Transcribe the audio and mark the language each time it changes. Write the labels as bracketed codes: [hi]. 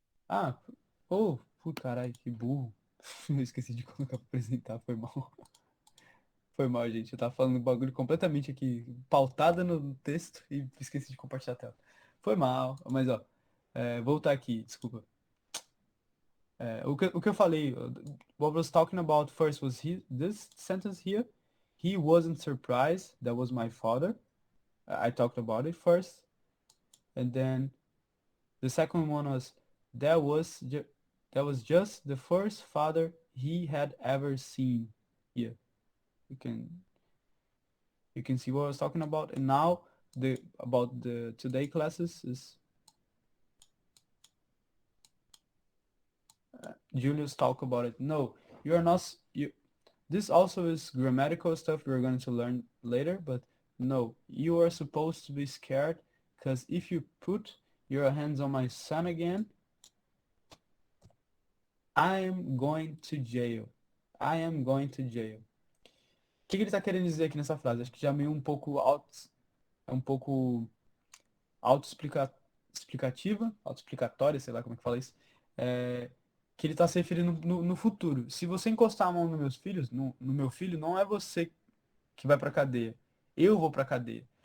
[pt] Ah, caralho, que burro. Eu esqueci de colocar pra apresentar, foi mal. Foi mal, gente. Eu tava falando um bagulho completamente aqui, pautada no texto e esqueci de compartilhar a tela. Foi mal, mas ó, voltar aqui, desculpa. O que eu falei, [en] what I was talking about first was this sentence here. He wasn't surprised, that was my father. I talked about it first. And then the second one was, that was just the first father he had ever seen. Yeah, you can see what I was talking about. And now about the today classes is Julius talk about it. No, you are not. This also is grammatical stuff we're going to learn later, but no, you are supposed to be scared because if you put your hands on my son again, I am going to jail. I am going to jail. [pt] que ele tá querendo dizer aqui nessa frase? Acho que já meio um pouco é um pouco autoexplicatória, sei lá como é que fala isso, é, que ele está se referindo no futuro. Se você encostar a mão nos meus filhos, no meu filho, não é você que vai pra cadeia. Eu vou pra cadeia.